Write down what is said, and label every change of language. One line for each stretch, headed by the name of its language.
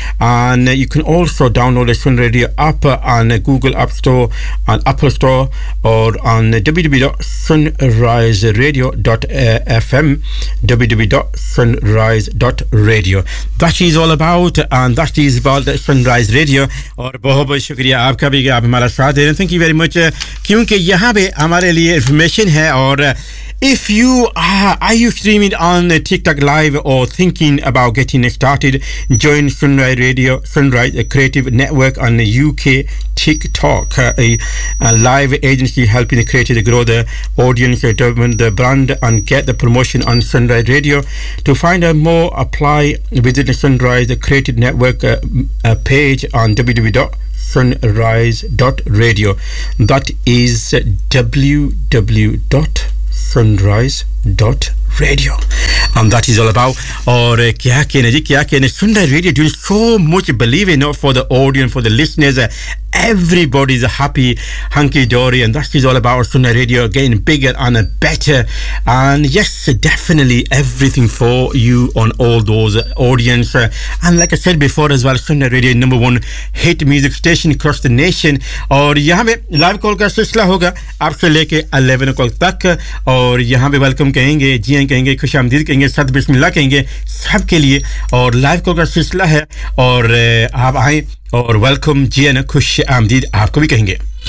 English: And you can also download the Sun Radio app on Google App Store and Apple Store, or on www.sunriseradio.fm, www.sunrise.radio. That is all about, and that is about the Sunrise Radio.
Hindi: और बहुत बहुत शुक्रिया आपका भी कि आप हमारा साथ दे रहे हैं.
English: Thank you very much.
Hindi: क्योंकि यहाँ पे हमारे लिए इन्फॉर्मेशन है.
English: Aur if you are you streaming on TikTok Live or thinking about getting started, join Sunrise Radio, Sunrise Creative Network on the UK TikTok, a live agency helping the creators grow their audience, develop their brand and get the promotion on Sunrise Radio. To find out more, apply, visit the Sunrise Creative Network page on www.sunrise.radio. That is www.sunrise.radio. And that is all about.
Hindi: और क्या कहना जी, क्या कहना.
English: Sunrise Radio doing so much, believe it, not for the audience, for the listeners. Everybody's happy, hunky dory, and that is all about Sunrise Radio getting bigger and better. And yes, definitely everything for you on all those audience. And like I said before as well, Sunrise Radio number one hit music station across the nation.
Hindi: और यहाँ पे live call का सिलसिला होगा आप से लेके 11 o'clock तक. और यहाँ पे वेलकम कहेंगे, जियाँ कहेंगे, खुश आमदीद कहेंगे, सत बिस्मिल्लाह कहेंगे सब के लिए. और live call का सिलसिला है, और आप आए. और वेलकम जी, है ना, खुश आमदीद आपको भी कहेंगे.